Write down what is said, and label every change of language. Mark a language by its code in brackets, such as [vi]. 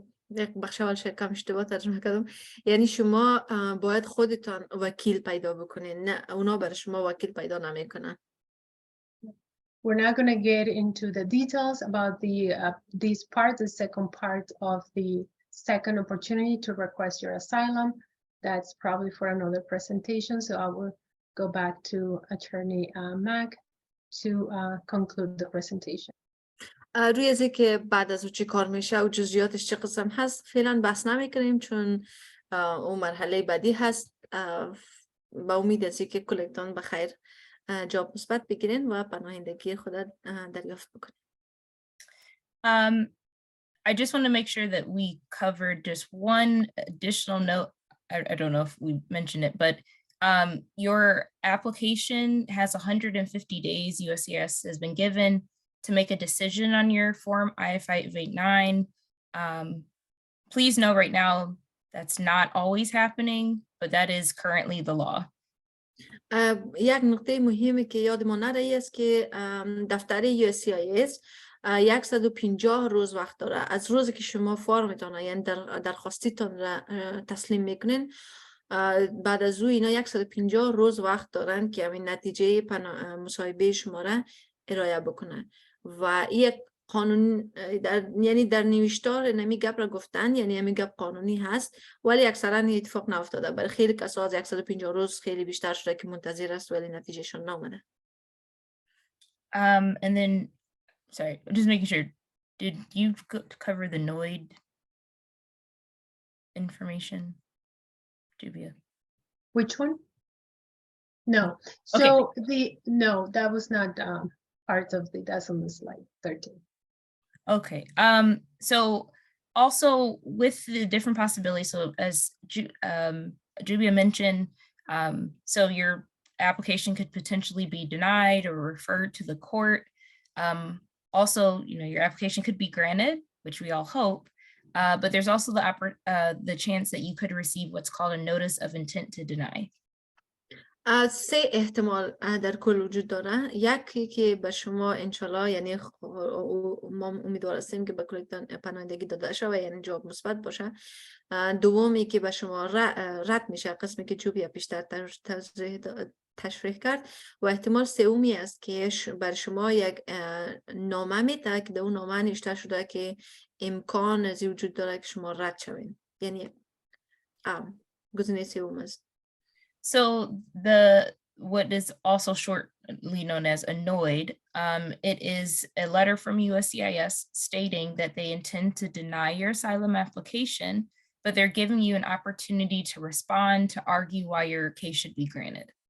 [fa] یک بخش اول کم اشتباه ترجمه کردم. یعنی شما باید خودتان وکیل پیدا بکنین، نه اونا برای شما وکیل پیدا نمیکنن. [en] We're not going to get into the details about these parts, the second part of the second opportunity to request your asylum. That's probably for another presentation. So I will go back to Attorney Mac to conclude the presentation. [fa] روی از که بعد از او چی کار میشه و جزئیاتش چه قسم هست فعلا بحث نمیکنیم چون اون مرحله بعدی هست. با امید از که کلتون بخیر جواب مثبت بگیرین و پناهندگی خود دریافت بکنین. [en] I just want to make sure that we covered just one additional note. I don't know if we mentioned it, but your application has 150 days USCIS has been given to make a decision on your form I-589. Please know right now that's not always happening, but that is currently the law. [fa] یک نکته مهمی که یادمان نره است که دفتر USCIS 150 روز وقت داره از روزی که شما فرمتان یعنی درخواستیتان را تسلیم میکنین. بعد از او اینا 150 روز وقت دارن که همین نتیجه مصاحبه شما را ارائه بکنن و یک قانون یعنی در نوشتار نمی گپ را گفتن، یعنی همین گپ قانونی هست ولی اکثرا اتفاق نیفتاده. برای خیلی کسا از 150 روز خیلی بیشتر شده که منتظر است ولی نتیجهشون نامده. [en] And then sorry, just making sure, did you cover the NOID information, Jubia? Which one? No. So no, that was not part of that's on the slide 13. Okay. So also with the different possibilities, so as Jubia mentioned, so your application could potentially be denied or referred to the court. Also, your application could be granted, which we all hope, but there's also the chance that you could receive what's called a notice of intent to deny. [fa] سه احتمال در کل وجود داره. یکی که به شما انشالله یعنی ما امیدوار هستیم که به کلتان پناهندگی داده شود یعنی جواب مثبت باشه. دومی که به شما رد میشه، قسمی که جوبیا پیشتر تشریح کرد، و احتمال سومی است که بر شما یک نامه میده که در اون نامه نوشته شده که امکان از وجود داره که شما رد شوین، یعنی گزینه سوم است. [en] So what is also shortly known as a NOID, it is a letter from USCIS stating that they intend to deny your asylum application, but they're giving you an opportunity to respond, to argue why your case should be granted.